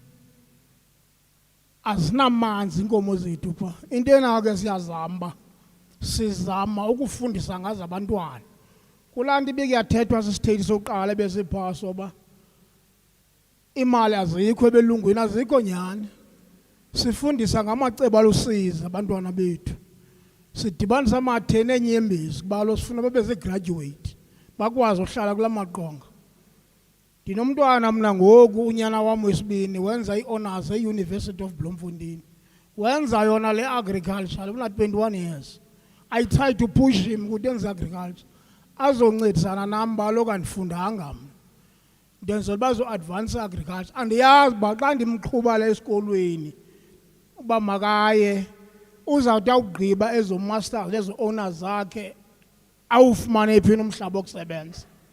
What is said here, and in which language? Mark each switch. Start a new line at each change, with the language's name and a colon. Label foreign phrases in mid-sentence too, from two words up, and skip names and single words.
Xhosa: azinamanzi inkomo zethu pha into enake siyazama sizama ukufundisa ngazo abantwana kulaa nto ibikuyathethwa sisithethi sokuqala ebesiphaa soba imali azikho ebelungwini azikho nyhani sifundisa ngamacebo alusizi abantwana bethu sidibanisa ama-10 enyembezi kubalo sifuna babe zigraduate bakwazi uhlala kula maqonga ndinomntwana mna ngoku unyana wam wesibini wenza i-honors e-University of Bloemfontein wenza yona le agriculture una-21 years
English: I try to push him
Xhosa: ukuthi enze agriculture azoncedisana nam baloku andifundanga mna ndenzela bazo-advance agriculture andiyazi uba xa ndimqhuba le esikolweni uba makaye uzawuthi awugqiba ezo masters ezo honors zakhe awufumane phi nomhlaba wokusebenza